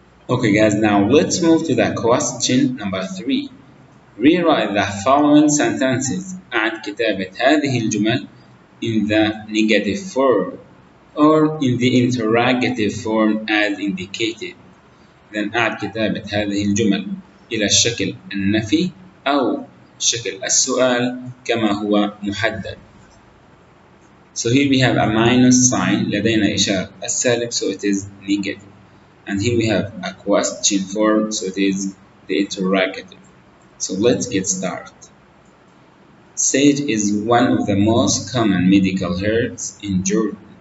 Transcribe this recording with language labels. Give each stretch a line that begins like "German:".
English: Okay guys, now let's move to the question number 3. Rewrite the following sentences and
Arabic: كتابة هذه الجمل
English: in the negative form or in the interrogative form as indicated. Then add
Arabic: كتابة هذه الجمل إلى الشكل النفي أو شكل السؤال كما هو محدد.
English: So here we have a minus sign,
Arabic: لدينا إشارة السالب,
English: so it is negative. And here we have a question form, so it is the interrogative. So let's get started. Sage is one of the most common medical herbs in Jordan.